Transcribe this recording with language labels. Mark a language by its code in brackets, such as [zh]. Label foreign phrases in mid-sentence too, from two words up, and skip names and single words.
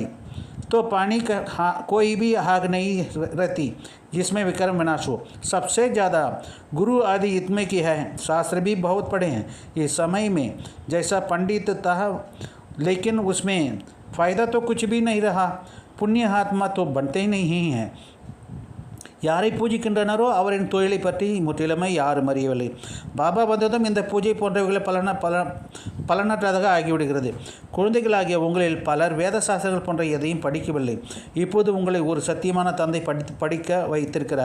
[hi] तो पानी का कोई भी आग नहीं रहती जिसमें विक्रम विनाश हो। सबसे ज़्यादा गुरु आदि इतने की है, शास्त्र भी बहुत पढ़े हैं इस समय में, जैसा पंडित था, लेकिन उसमें फ़ायदा तो कुछ भी नहीं रहा, पुण्य आत्मा तो बनते ही नहीं हैं। [ta] யாரை பூஜிக்கின்றனரோ அவரின் தொழிலை பற்றி முற்றிலுமே யாரும் அறியவில்லை. பாபா வந்ததும் இந்த பூஜை போன்றவைகளை பலனற்றதாக ஆகிவிடுகிறது. குழந்தைகளாகிய உங்களில் பலர் வேத சாஸ்திரங்கள் போன்ற எதையும் படிக்கவில்லை. இப்போது உங்களை ஒரு சத்தியமான தந்தை படிக்க வைத்திருக்கிறார்.